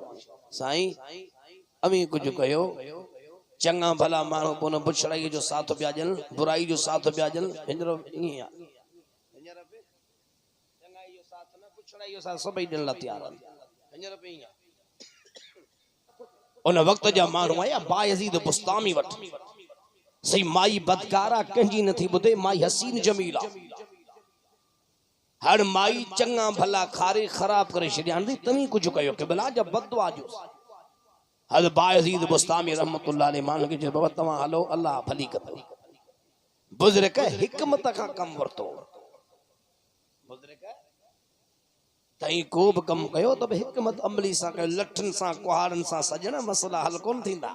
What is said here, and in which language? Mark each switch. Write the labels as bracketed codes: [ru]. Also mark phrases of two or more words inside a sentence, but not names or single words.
[sd] साईं अमी कुछ कयो, चंगा भला माण्हू पुन बुछड़ाई जो साथ पिया ॾियनि, बुराई जो साथ पिया ॾियनि। हिनजो ईअं आहे, हिनजो बि चंगाई जो साथ न बुछड़ाई जो साथ सभई ॾियण लाइ तयार आहिनि। हिनजो बि ईअं उन वक्त जा माण्हू आया बायज़ीद बुस्तामी वटि। सही माई बदकारा कंहिंजी नथी ॿुधे, माई हसीन जमीला। हर माई चंगा भला खारे ख़राब करे छॾिया। तव्हीं कुछ कयो के भला जब बददुआ जो हज़रत बायज़ीद बुस्तामी [ar] رحمة الله عليه [sd] माण्हू खे चयो बाबा तव्हां हलो, अल्लाह भली कंदो। बुज़ुर्ग हिकमत खां कम वरतो। बुज़ुर्ग तई को भी कम कयो तो हिकमत अमली सां कयो, लठन सां कुहाड़न सां सजण मसला हल कोन थींदा।